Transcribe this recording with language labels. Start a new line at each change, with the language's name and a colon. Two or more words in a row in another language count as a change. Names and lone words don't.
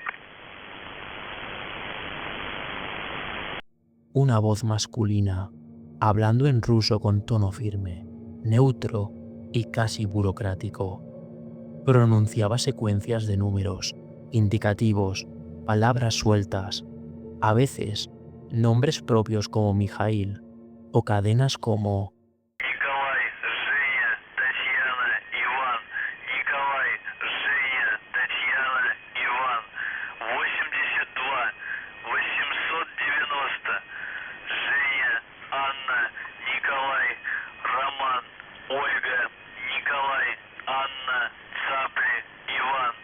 Spanish: Una voz masculina, hablando en ruso con tono firme, neutro y casi burocrático. Pronunciaba secuencias de números, indicativos, palabras sueltas, a veces nombres propios como Mijail o cadenas como
Russian: Николай, Женя, Татьяна, Иван. Николай, Женя, Татьяна, Иван. 82 890. Женя, Анна, Николай, Роман, Ольга, Николай, Анна, Цапли, Иван.